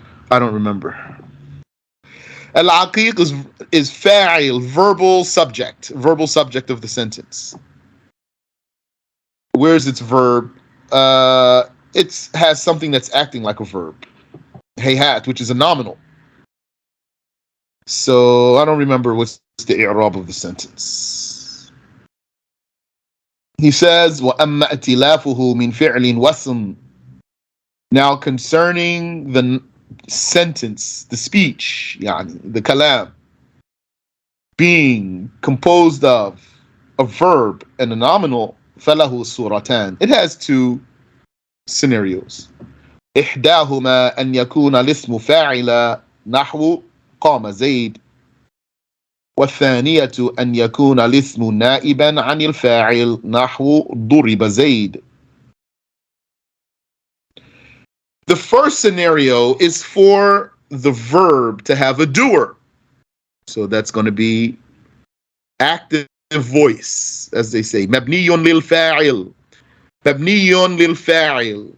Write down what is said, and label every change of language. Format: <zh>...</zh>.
<en>I don't remember. Al-aqiq is fa'il, verbal subject of the sentence. Where's its verb? It has something that's acting like a verb. Hayhat, which is a nominal. So I don't remember what's the i'rab of the sentence. He says,</en> <ar>وَأَمَّا ائْتِلَافُهُ مِنْ فِعْلٍ وَاسْمٍ.</ar> <en>Now concerning the sentence, the speech, yani, the kalam, being composed of a verb and a nominal, فَلَهُ suratan. It has two scenarios.</en> <ar>إحداهما أن يكون الاسم فاعلا نحو قام زيد، والثانية أن يكون الاسم نائبا عن الفاعل نحو ضرب زيد.</ar> <en>The first scenario is for the verb to have a doer. So that's going to be active voice, as they say.</en> <ar>مبني للفاعل. مبني للفاعل.</ar>